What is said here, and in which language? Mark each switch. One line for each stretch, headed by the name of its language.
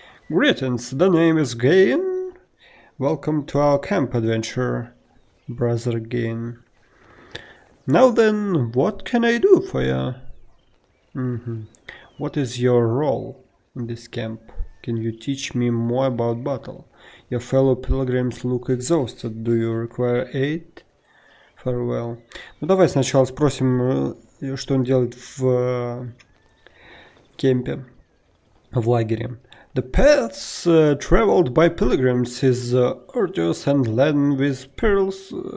English: "Greetings, the name is Gain. Welcome to our camp adventure, Brother Gain. Now then, what can I do for you?" What is your role in this camp? Can you teach me more about battle? Your fellow pilgrims look exhausted. Do you require aid? Farewell.
Russian: Ну давай сначала спросим, что он делает в кемпе, в лагере.
English: The paths traveled by pilgrims is arduous and laden with perils.